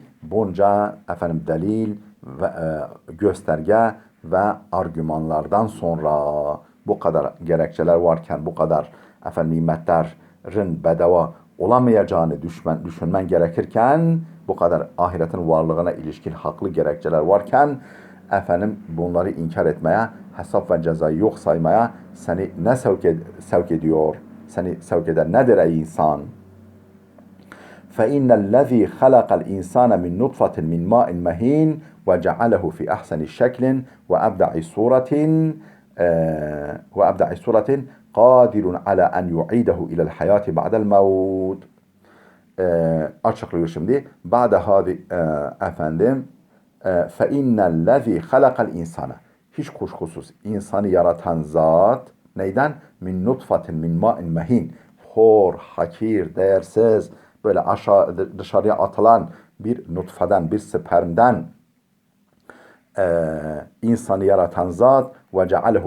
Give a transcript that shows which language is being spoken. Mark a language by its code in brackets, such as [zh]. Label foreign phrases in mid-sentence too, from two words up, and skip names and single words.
[tr] Bunca delil ve gösterge ve argümanlardan sonra bu kadar gerekçeler varken bu kadar nimetlerin bedava olamayacağını düşünmen gerekirken bu kadar ahiretin varlığına ilişkin haklı gerekçeler varken bunları inkar etmeye, hesap ve cezayı yok saymaya seni ne sevk ediyor? Seni sevk eden nedir ey insan? [ar] فَاِنَّ الَّذ۪ي خَلَقَ الْاِنْسَانَ مِنْ نُطْفَةٍ مِنْ مَاءٍ مَه۪ينٍ وَجَعَلَهُ فِي أَحْسَنِ شَكْلٍ وَأَبْدَعِ صُورَةٍ قَادِرٌ عَلَى أَنْ يُعِيدَهُ إِلَى الْحَيَاةِ بَعْدَ الْمَوْتِ. [tr] Açıklıyor şimdi. Ba'de hadi [ar] فَاِنَّ الَّذ۪ي خَلَقَ الْاِنْسَانَ. [tr] Hiç kuşkusuz insanı yaratan zat neyden? [ar] من نطفة من ماء مهين. [tr] Hor, hakir, değersiz, böyle dışarıya atılan bir nutfeden, bir spermden insanı yaratan zat ve cealehu